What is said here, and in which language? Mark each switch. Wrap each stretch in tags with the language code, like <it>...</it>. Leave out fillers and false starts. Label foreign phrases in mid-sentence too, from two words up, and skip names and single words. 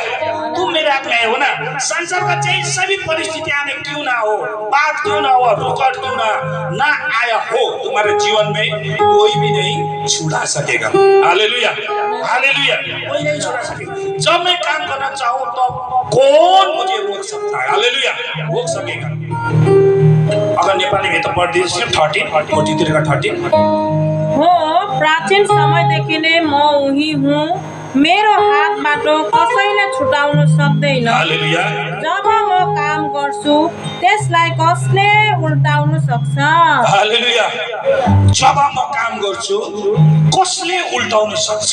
<hi>तुम मेरे हाथ में हो ना, संसार का चाहे सभी परिस्थितियां में क्यों ना हो, बात क्यों ना हो, रुकावट क्यों ना आया हो, तुम्हारे जीवन में कोई भी नहीं छुड़ा सकेगा, हालेलुया, हालेलुया। कोई नहीं छुड़ा सकेगा। जब मैं काम करना चाहूँ तो कौन मुझे रोक सकता है, हालेलुया, रोक सकेगा। अगर नेपाली में तो पढ़ दीजिए 43 का 13 हो।</hi> <ne>प्राचीन समयदेखि नै म उही हुँ, मेरो हातबाट कसैले छुटाउन सक्दैन। हालेलुया। जब म काम गर्छु त्यसलाई कसले उल्टाउन सक्छ? हालेलुया। जब म काम गर्छु कसले उल्टाउन सक्छ?</ne>